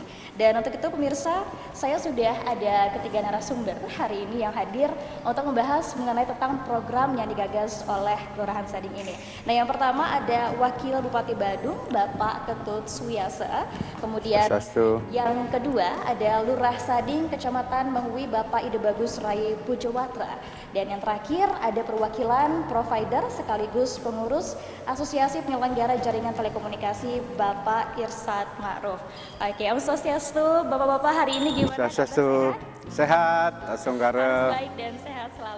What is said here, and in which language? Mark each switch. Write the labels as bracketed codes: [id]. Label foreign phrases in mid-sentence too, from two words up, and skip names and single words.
[id] Dan untuk itu pemirsa, saya sudah ada ketiga narasumber hari ini yang hadir untuk membahas mengenai tentang program yang digagas oleh Kelurahan Sading ini. Nah, yang pertama ada Wakil Bupati Badung, Bapak Ketut Suyasa. Kemudian yang kedua ada Lurah Sading, Kecamatan Menghui, Bapak Ide Bagus Rai Pujowatra. Dan yang terakhir ada perwakilan provider sekaligus pengurus Asosiasi Penyelenggara Jaringan Telekomunikasi, Bapak Irsad Ma'ruf. Oke, [ban] Om Swastiastu, [id] Bapak-bapak hari ini gimana? Swastiastu, sehat, Asungkara. Baik dan sehat selalu.